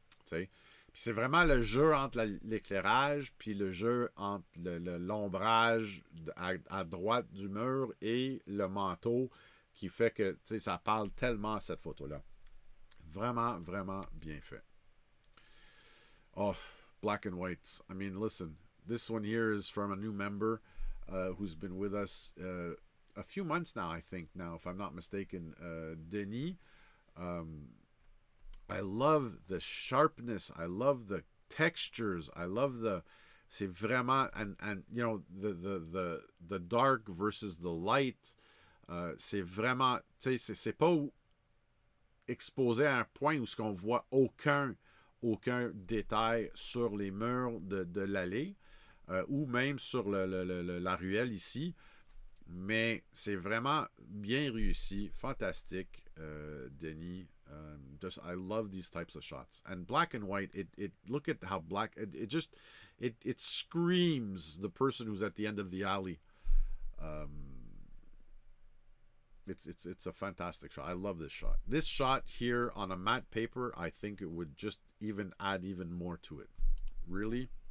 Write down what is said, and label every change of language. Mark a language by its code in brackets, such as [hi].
[fr] Puis c'est vraiment le jeu entre l'éclairage puis le jeu entre l'ombrage à droite du mur et le manteau qui fait que ça parle tellement à cette photo-là. Vraiment, vraiment bien fait. [en] Oh, black and white. I mean, listen, this one here is from a new member who's been with us a few months now, I think now, if I'm not mistaken, Denis. I love the sharpness. I love the textures. I love [fr] c'est vraiment, [en] and the dark versus the light. [fr] C'est vraiment, c'est pas exposé à un point où ce qu'on voit aucun détail sur les murs de l'allée ou même sur la ruelle ici. Mais c'est vraiment bien réussi, fantastique, Denis. [en] Just I love these types of shots. And black and white, it look at how black it screams the person who's at the end of the alley. Um, it's a fantastic shot. I love this shot. This shot here on a matte paper, I think it would just even add even more to it. Really.